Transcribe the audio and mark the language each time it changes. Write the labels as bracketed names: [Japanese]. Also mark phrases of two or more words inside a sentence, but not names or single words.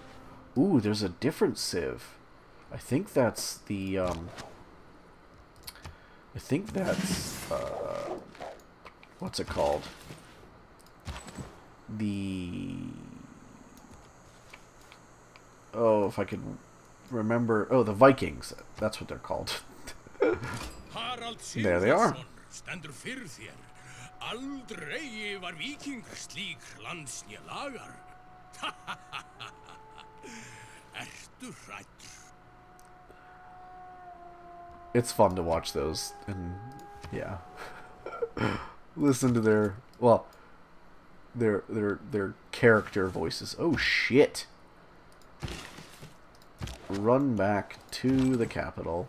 [English] Ooh, there's a different civ. I think that's the, what's it called? Oh, if I could remember. Oh, the Vikings. That's what they're called. There they are. [Icelandic] Aldrei var víkingur slík lands né lagar. Ertu hræddur? [English] It's fun to watch those, and yeah, listen to their, well, their character voices. Oh shit! Run back to the capital.